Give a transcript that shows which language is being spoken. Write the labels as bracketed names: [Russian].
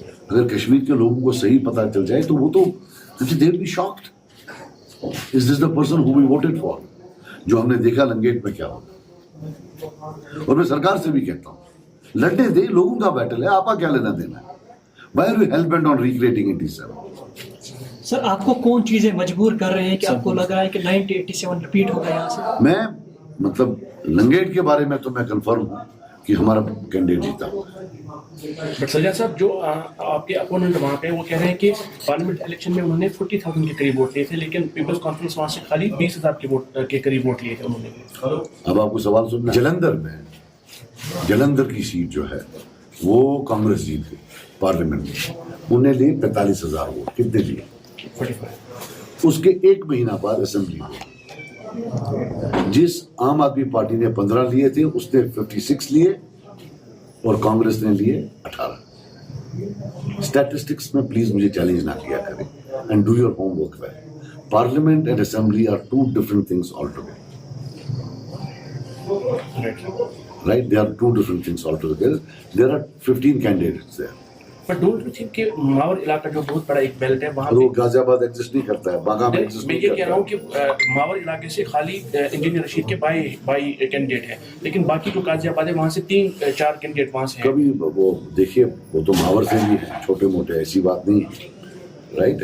[Hindi] अगर कश्मीर के लोगों को सही पता चल जाए तो वो तो [English] They will be shocked, is this the person who we voted for. [Hindi] जो हमने देखा लंगेट में क्या होगा। और मैं सरकार से भी कहता हूं, लड़ने दे, लोगों का बैटल है, आपका क्या लेना देना है। [English] Why are you hell bent on recreating 87? [Hindi] Sir आपको कौन चीजें मजबूर कर रहे हैं कि आपको लग रहा है कि 1987 रिपीट होगा यहाँ से? मैं मतलब लंगेट के बारे में तो मैं कंफर्म हूं कि हमारा कैंडिडेट जीता हुआ है। बट सज्जाद साहब, जो आपके अपोनेंट वहाँ पे वो कह रहे हैं कि पार्लियामेंट इलेक्शन में उन्होंने 40,000 के करीब वोट लिए थे, लेकिन पीपल्स कॉन्फ्रेंस वहाँ से खाली 20,000 के करीब वोट लिए थे उन्होंने। अब आपको सवाल सुनना, जलंधर में, जलंधर की सीट जो है वो कांग्रेस जीत गई पार्लियामेंट में। उन्हें लिए 45,000 वोट। कितने लिए? 45। उसके एक महीना बाद असेंबली हुई। जिस आम आदमी पार्टी ने 15 लिए थे, उसने 56 लिए और कांग्रेस ने लिए 18। स्टैटिस्टिक्स में प्लीज मुझे चैलेंज ना किया करें, [English] And do your homework well. Parliament and assembly are two different things all together, right? They are two different things altogether. There are 15 candidates there. But don't you think [Hindi] कि मावर इलाका जो बहुत बड़ा एक बेल्ट है वहाँ वो गाजियाबाद एग्जिस्ट नहीं करता है, बागा में एग्जिस्ट मैं नहीं ये करता कह रहा हूँ कि मावर इलाके से खाली इंजीनियर रशीद के बाई कैंडिडेट है, लेकिन बाकी जो गाजियाबाद है वहाँ से 3-4 कैंडिडेट वहाँ से हैं। कभी वो देखिए, वो तो मावर से भी है, छोटे मोटे, ऐसी बात नहीं है, राइट?